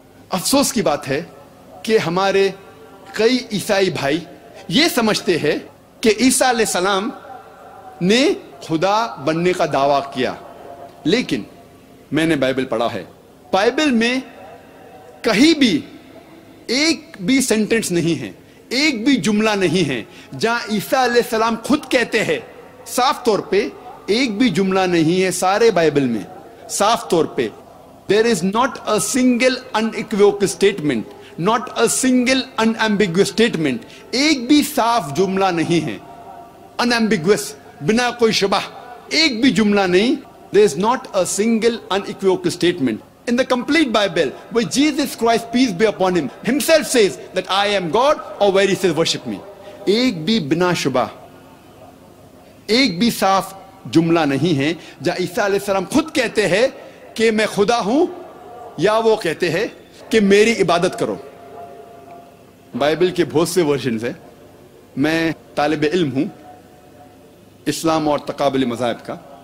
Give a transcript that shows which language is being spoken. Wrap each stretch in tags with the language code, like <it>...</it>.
<hi>अफसोस की बात है कि हमारे कई ईसाई भाई ये समझते हैं कि ईसा अलैहिस्सलाम ने खुदा बनने का दावा किया, लेकिन मैंने बाइबल पढ़ा है, बाइबल में कहीं भी एक भी सेंटेंस नहीं है, एक भी जुमला नहीं है जहां ईसा अलैहिस्सलाम खुद कहते हैं, साफ तौर पे एक भी जुमला नहीं है सारे बाइबल में साफ तौर पे</hi> <en>There is not a single unequivocal statement, not a single unambiguous statement.</en> <hi>एक भी साफ जुमला नहीं है, unambiguous, बिना कोई शबह, एक भी जुमला नहीं.</hi> <en>There is not a single unequivocal statement in the complete Bible where Jesus Christ, peace be upon him, himself says that I am God, or where he says worship me.</en> <hi>एक भी बिना शुबह, एक भी साफ जुमला नहीं है जहां ईसा अलैहिस्सलाम खुद कहते हैं कि मैं खुदा हूं, या वो कहते हैं कि मेरी इबादत करो. बाइबल के बहुत से वर्जन है. मैं तालिब इल्म हूं इस्लाम और तकाबुल मज़ाहिब का.</hi>